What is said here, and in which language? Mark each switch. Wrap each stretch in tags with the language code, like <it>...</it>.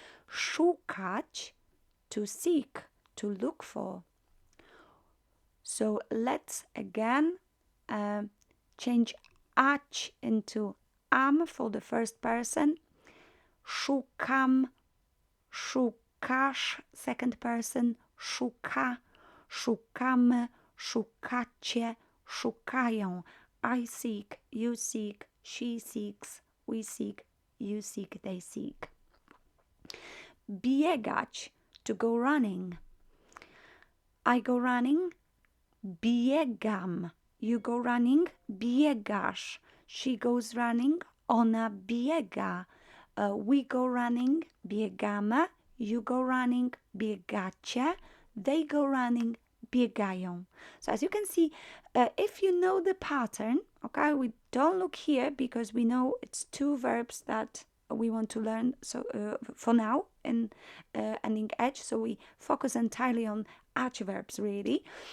<en>Szukać, to seek, to look for. So let's again change ać into am for the first person.</en> <pl>Szukam, szukasz,</pl> <en>second person.</en> <pl>Szuka, szukamy, szukacie, szukają.</pl> <en>I seek, you seek, she seeks, we seek, you seek, they seek. Biegać, to go running. I go running,</en> <pl>biegam.</pl> <en>You go running,</en> <pl>biegasz.</pl> <en>She goes running,</en> <pl>ona biega.</pl> <en>We go running,</en> <pl>biegamy.</pl> <en>You go running,</en> <pl>biegacie.</pl> <en>They go running,</en> <pl>biegają.</pl> <en>So as you can see, if you know the pattern, okay, we don't look here because we know it's two verbs that we want to learn. So for now, in ending edge, so we focus entirely on ać verbs, really.</en>